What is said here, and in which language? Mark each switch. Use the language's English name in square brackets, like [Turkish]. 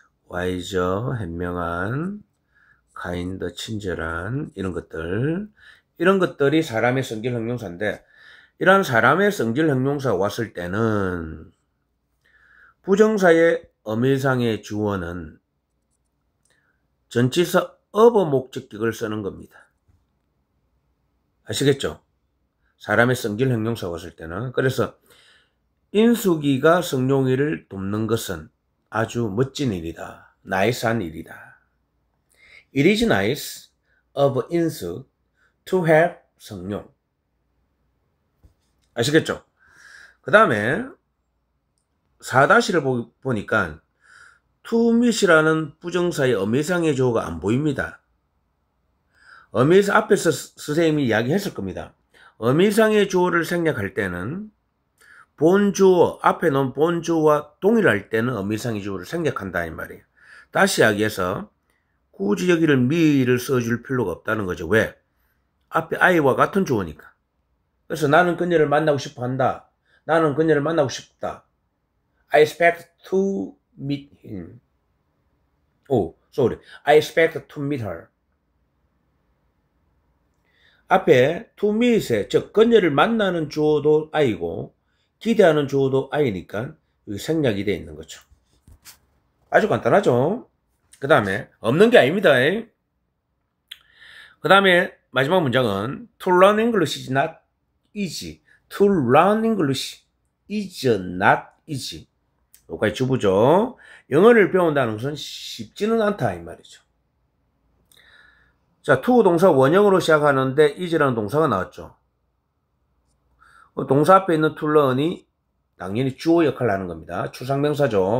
[Korean] wise, 현명한, kind, 친절한, 이런 것들이 사람의 성질 형용사인데, 이런 사람의 성질 형용사가 왔을 때는 부정사의 어미상의 주어는 전치사 of 목적격을 쓰는 겁니다. 아시겠죠? 사람의 성질 형용사가 왔을 때는. 그래서 인숙이가 성룡이를 돕는 것은 아주 멋진 일이다. 나이스한 일이다. [English] It is nice of 인숙 to help 성룡. [Korean] 아시겠죠? 그 다음에 4-를 보니까 to meet이라는 부정사의 어미상의 주어가 안 보입니다. 앞에서 선생님이 이야기했을 겁니다. 어미상의 주어를 생략할 때는 본주어, 앞에 놓은 본주어와 동일할 때는 어미상의 주어를 생략한다 이 말이에요. 다시 이야기해서 굳이 여기를 me를 써줄 필요가 없다는 거죠. 왜? 앞에 I와 같은 주어니까. 그래서 나는 그녀를 만나고 싶어 한다. 나는 그녀를 만나고 싶다. [English] I expect to meet him. I expect to meet her. [Korean] 앞에 to meet에, 즉 그녀를 만나는 주어도 I고 기대하는 주어도 I니까 여기 생략이 되어 있는 거죠. 아주 간단하죠. 그 다음에 없는 게 아닙니다. 그 다음에 마지막 문장은 [English] To learn English is not easy. To learn English is not easy. [Korean] 여기까지 주부죠. 영어를 배운다는 것은 쉽지는 않다 이 말이죠. 자, to 동사 원형으로 시작하는데 is라는 동사가 나왔죠. 동사 앞에 있는 to learn이 당연히 주어 역할을 하는 겁니다. 추상명사죠.